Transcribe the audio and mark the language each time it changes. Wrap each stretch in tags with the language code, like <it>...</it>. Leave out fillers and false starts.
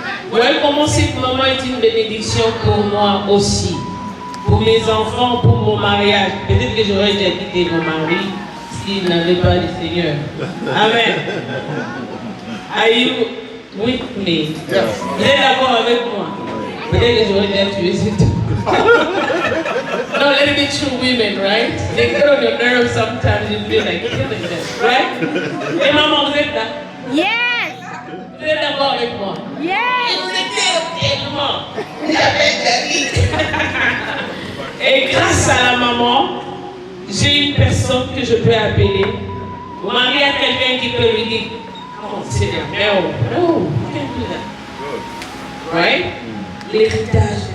<fr>Vous voyez comment cette maman est une bénédiction pour moi aussi. Pour mes enfants, pour mon mariage. Peut-être que j'aurais déjà quitté mon mari s'il n'avait pas le Seigneur. Amen.</fr> <en>Are you with me?</en> <fr>Vous êtes d'accord avec moi? Peut-être que j'aurais déjà tué ce tout.</fr> <en>No, let it be true women, right? They get on your nerves sometimes, you feel like killing them, right?</en> <fr>Et maman, vous êtes là?</fr> <en>Yes!</en> <fr>Vous êtes d'accord avec moi?</fr> <en>Yes!</en> <fr>Et vous étiez tellement. Et grâce à la maman, j'ai une personne que je peux appeler. Mon mari a quelqu'un qui peut lui dire, oh, c'est bien,</fr> <en>no, you can't do that. Right?</en> <fr>L'héritage de la maman.</fr>